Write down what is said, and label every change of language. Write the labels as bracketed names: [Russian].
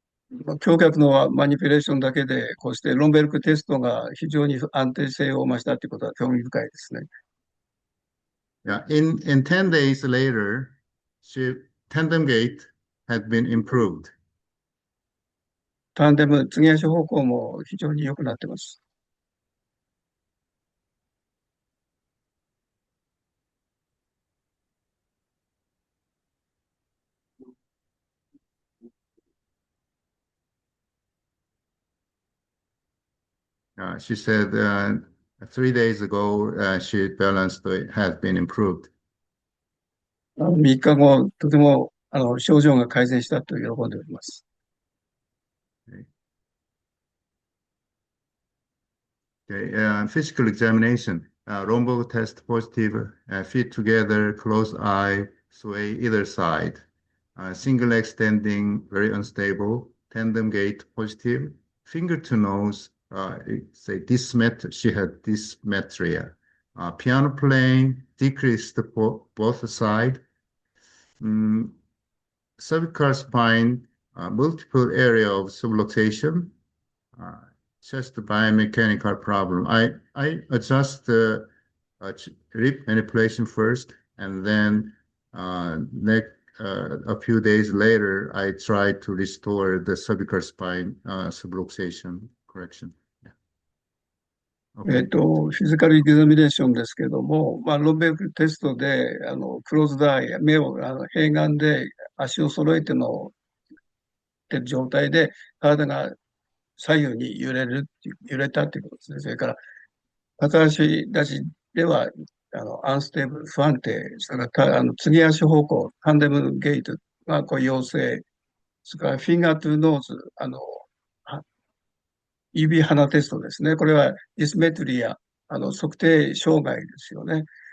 [Japanese] 胸郭のマニピュレーションだけで、こうしてロンベルクテストが非常に安定性を増したということは興味深いですね。 [English] Yeah, in 10 days later, tandem gait had been improved. [Japanese] タンデム、継ぎ足方向も非常に良くなっています。 [English] She said 3 days ago, she balanced had been improved. [Japanese] 3日後、とても症状が改善したと喜んでおります。 [English] Okay, physical examination. Romberg test positive, feet together, closed eye, sway either side. Single leg standing, very unstable. Tandem gait positive. Finger to nose, she had dysmetria. Piano playing, decreased both side. Cervical spine, multiple area of subluxation. Just biomechanical problem. I adjust the rib manipulation first, and then a few days later, I try to restore the cervical spine subluxation correction. Yeah. [Japanese] フィジカルエグザミネーションですけども、ロンベルクテストで、クローズドアイ、目を、併眼で足を揃えての、ってる状態で、体が左右に揺れたっていうことですね。それから、片足立ちでは、アンステーブル、不安定、それから、継ぎ足方向、タンデムゲイトが、陽性、それから、フィンガートゥーノーズ、指鼻テストですね。これはディスメトリア、測定障害ですよね。